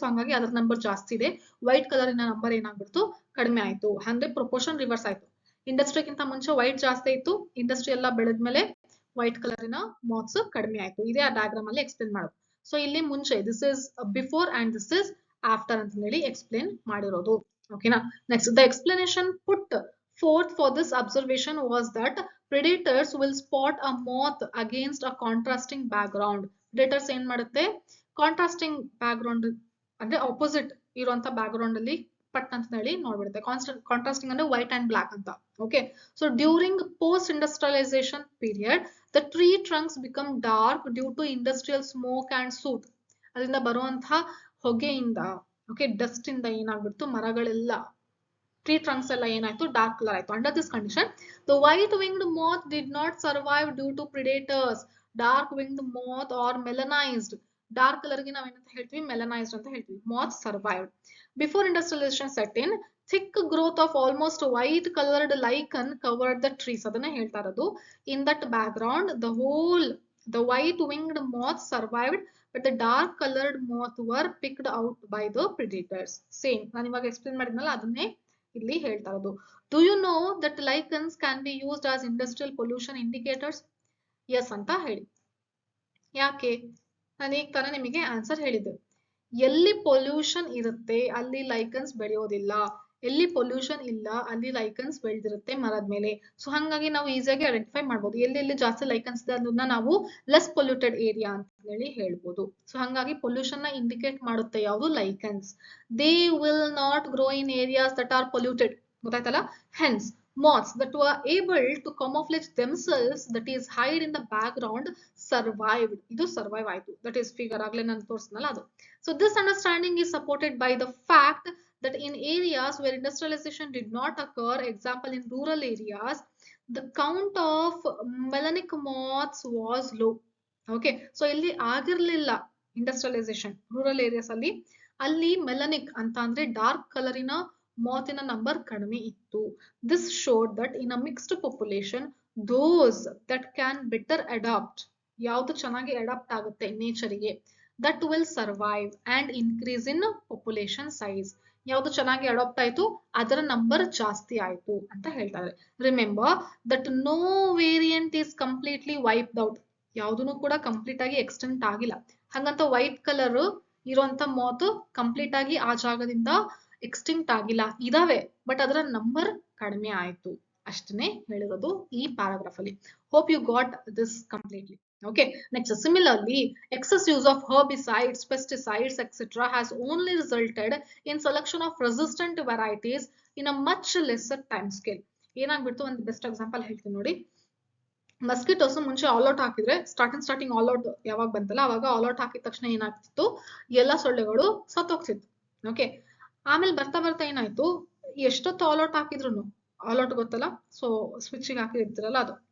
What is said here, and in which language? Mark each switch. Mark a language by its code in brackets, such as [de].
[kn] So ಹಂಗಾಗಿ ಅದ್ರ number ಜಾಸ್ತಿ ಇದೆ, ವೈಟ್ ಕಲರಿನ ನಂಬರ್ ಏನಾಗ್ಬಿಡ್ತು, ಕಡಿಮೆ ಆಯ್ತು. ಅಂದ್ರೆ ಪ್ರೊಪೋರ್ಷನ್ ರಿವರ್ಸ್ ಆಯ್ತು. ಇಂಡಸ್ಟ್ರಿಗಿಂತ ಮುಂಚೆ ವೈಟ್ ಜಾಸ್ತಿ ಇತ್ತು, ಇಂಡಸ್ಟ್ರಿ ಎಲ್ಲ ಬೆಳೆದ್ಮೇಲೆ ವೈಟ್ ಕಲರಿನ ಮಾತ್ಸ್ ಕಡಿಮೆ ಆಯ್ತು. ಇದೇ ಆ ಡಯಾಗ್ರಾಮ್ ಅಲ್ಲಿ ಎಕ್ಸ್ಪ್ಲೇನ್ ಮಾಡೋದು. ಸೊ ಇಲ್ಲಿ ಮುಂಚೆ [en] this is before and this is after [kn] ಅಂತ ಹೇಳಿ ಎಕ್ಸ್ಪ್ಲೇನ್ ಮಾಡಿರೋದು. ಓಕೆನಾ. [en] Next, the explanation put forth for this observation was that predators will spot a moth against a contrasting background. [kn] Predators ಏನ್ ಮಾಡುತ್ತೆ, ಕಾಂಟ್ರಾಸ್ಟಿಂಗ್ ಬ್ಯಾಕ್ ಗ್ರೌಂಡ್ ಅಂದ್ರೆ opposite ಇರುವಂತ back ground ಅಲ್ಲಿ ಪಟ್ ಅಂತ ಹೇಳಿ ನೋಡ್ಬಿಡುತ್ತೆ. ಕಾಂಟ್ರಾಸ್ಟಿಂಗ್ ಅಂದ್ರೆ ವೈಟ್ ಅಂಡ್ ಬ್ಲಾಕ್ ಅಂತ. [en] Okay. So during post industrialisation period the tree trunks become dark due to industrial smoke and soot. [kn] ಅದರಿಂದ ಬರುವಂತಹ ಹೊಗೆಯಿಂದ, ಓಕೆ, ಡಸ್ಟ್ ಇಂದ ಏನಾಗ್ಬಿಡ್ತು, ಮರಗಳೆಲ್ಲ, ಟ್ರೀ ಟ್ರಂಕ್ಸ್ ಎಲ್ಲ ಏನಾಯ್ತು, ಡಾರ್ಕ್ ಕಲರ್ ಆಯ್ತು. [en] Under this condition the white winged moth did not survive due to predators. Dark winged moth are melanised, [kn] ಡಾರ್ಕ್ ಕಲರ್ ಗೆ ನಾವೇನಂತ ಹೇಳ್ತೀವಿ, ಮೆಲನೈಸ್ಡ್ ಅಂತ ಹೇಳ್ತೀವಿ. [en] Moth survived before industrialisation set in. thick growth of almost white colored lichen covered the trees. [kn] ಅದನ್ನ ಹೇಳ್ತಾ ಇರೋದು. [en] In that background the white winged moth survived but the dark colored moth were picked out by the predators. [kn] Same ನಾನು ಇವಾಗ explain ಮಾಡಿದ್ನಲ್ಲ ಅದನ್ನೇ ಇಲ್ಲಿ ಹೇಳ್ತಾ ಇರೋದು. [en] Do you know that lichens can be used as industrial pollution indicators? [kn] Yes ಅಂತ ಹೇಳಿ. ಯಾಕೆ, ನಾನು ಈಗ ತಾನೇ ನಿಮಗೆ ಆನ್ಸರ್ ಹೇಳಿದ್ದೆ. ಎಲ್ಲಿ ಪೊಲ್ಯೂಷನ್ ಇರುತ್ತೆ ಅಲ್ಲಿ ಲೈಕನ್ಸ್ ಬೆಳೆಯೋದಿಲ್ಲ, ಎಲ್ಲಿ ಪೊಲ್ಯೂಷನ್ ಇಲ್ಲ ಅಲ್ಲಿ ಲೈಕನ್ಸ್ ಬೆಳೆದಿರುತ್ತೆ ಮರದ ಮೇಲೆ. ಸೊ ಹಂಗಾಗಿ ನಾವು ಈಸಿಯಾಗಿ ಐಡೆಂಟಿಫೈ ಮಾಡ್ಬೋದು ಎಲ್ಲೆಲ್ಲಿ ಜಾಸ್ತಿ ಲೈಕನ್ಸ್ ಇದೆ ಅದನ್ನ ನಾವು ಲೆಸ್ ಪೊಲ್ಯೂಟೆಡ್ ಏರಿಯಾ ಅಂತ ಹೇಳಿ ಹೇಳ್ಬೋದು. ಸೊ ಹಂಗಾಗಿ ಪೊಲ್ಯೂಷನ್ ನ ಇಂಡಿಕೇಟ್ ಮಾಡುತ್ತೆ ಯಾವುದು, lichens. [en] they will not grow in areas that are polluted, [kn] ಗೊತ್ತಾಯ್ತಲ್ಲ. [en] Hence moths that were able to camouflage themselves, that is hide in the background, survived. [kn] ಇದು survive ಆಯ್ತು, ದಟ್ ಈಸ್ ಫಿಗರ್ ಆಗ್ಲೇ ನಾನು ತೋರಿಸ್ನಲ್ಲ ಅದು. [en] So this understanding is supported by the fact that in areas where industrialization did not occur, example in rural areas, the count of melanic moths was low. [kn] Okay, so ಇಲ್ಲಿ ಆಗಿರ್ಲಿಲ್ಲ industrialisation rural areas ಅಲ್ಲಿ, ಅಲ್ಲಿ ಮೆಲನಿಕ್ ಅಂತ ಅಂದ್ರೆ dark ಕಲರಿನ ಮಾತಿನ number ಕಡಿಮೆ ಇತ್ತು. [en] This showed that in a mixed population, those that can better adapt, [kn] ಯಾವುದು ಚೆನ್ನಾಗಿ ಅಡಾಪ್ಟ್ ಆಗುತ್ತೆ ನೇಚರ್ಗೆ, [en] that will survive and increase in population size. [kn] ಯಾವುದು ಚೆನ್ನಾಗಿ ಅಡಾಪ್ಟ್ ಆಯ್ತು ಅದರ ನಂಬರ್ ಜಾಸ್ತಿ ಆಯ್ತು ಅಂತ ಹೇಳ್ತಾ ಇದ್ದಾರೆ. [en] remember that no variant is completely wiped out, [kn] ಯಾವುದೂ ಕೂಡ ಕಂಪ್ಲೀಟ್ ಆಗಿ ಎಕ್ಸ್ಟೆಂಟ್ ಆಗಿಲ್ಲ. ಹಂಗಂತ ವೈಟ್ ಕಲರ್ ಇರುವಂತ ಮಾತು ಕಂಪ್ಲೀಟ್ ಆಗಿ ಆ ಜಾಗದಿಂದ ಎಕ್ಸ್ಟಿಂಕ್ಟ್ ಆಗಿಲ್ಲ, ಇದಾವೆ ಬಟ್ ಅದರ ನಂಬರ್ ಕಡಿಮೆ ಆಯ್ತು ಅಷ್ಟನ್ನೇ ಹೇಳಿರೋದು ಈ ಪ್ಯಾರಾಗ್ರಾಫ್ ಅಲ್ಲಿ. [en] Hope you got this completely. Okay, next, similarly, excess use of herbicides, pesticides, etc. has only resulted in selection of resistant varieties in a much lesser time scale. [kn] ಏನಾಗ್ಬಿಡ್ತು, ಒಂದು best example ಹೇಳ್ತೀನಿ ನೋಡಿ. Mosquitoes ಮುಂಚೆ all out ಹಾಕಿದ್ರೆ starting all out ಯಾವಾಗ ಬಂತಲ್ಲ ಅವಾಗ all out ಹಾಕಿದ ತಕ್ಷಣ ಏನಾಗ್ತಿತ್ತು, ಎಲ್ಲ ಸೊಳ್ಳೆಗಳು ಸತ್ತೋಗ್ತಿತ್ತು. ಓಕೆ, ಆಮೇಲೆ ಬರ್ತಾ ಬರ್ತಾ ಏನಾಯ್ತು, ಎಷ್ಟೊತ್ತು ಆಲ್ ಔಟ್ ಹಾಕಿದ್ರು, ಆಲ್ ಔಟ್ ಗೊತ್ತಲ್ಲ, ಸೊ ಸ್ವಿಚ್ಗೆ ಹಾಕಿರ್ತೀರಲ್ಲ ಅದು.